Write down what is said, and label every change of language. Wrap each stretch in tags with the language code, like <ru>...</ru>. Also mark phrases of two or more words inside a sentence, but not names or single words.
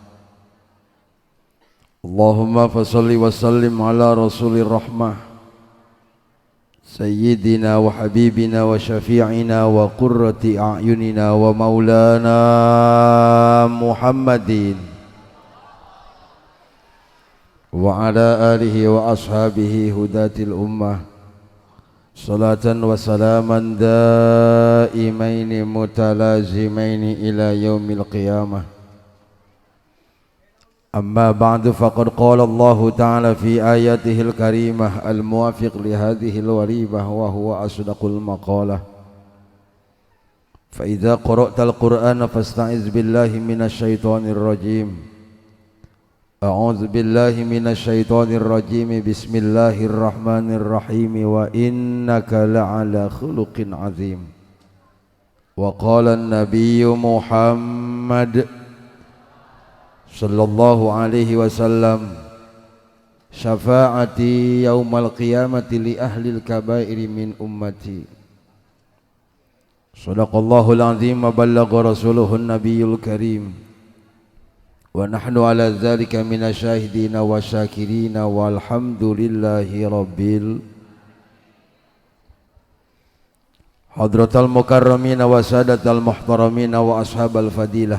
<ar>اللهم فصل وسلم على رسول الرحمة سيدنا وحبيبنا وشفيعنا وقرة أعيننا ومولانا محمد وعلى آله وأصحابه هداة الأمة صلاة وسلاما دائمين متلازمين إلى يوم القيامة. أما بعد، فقد قال الله تعالى في آياته الكريمة الموافق لهذه الواربة وهو أصدق المقالة. فإذا قرأت القرآن فاستعذ بالله من الشيطان الرجيم. أعوذ بالله من الشيطان الرجيم. بسم الله الرحمن الرحيم. وإنك لعلى خلق عظيم. وقال النبي محمد صلى الله عليه وسلم, شفاعتي يوم القيامة لأهل الكبائر من أمتي. صدق الله العظيم وبلغ رسوله النبي الكريم. ونحن على ذلك من الشاهدين والشاكرين والحمد لله رب الحضرات المكرمين والسادات المحترمين وأصحاب الفضيلة.</ar>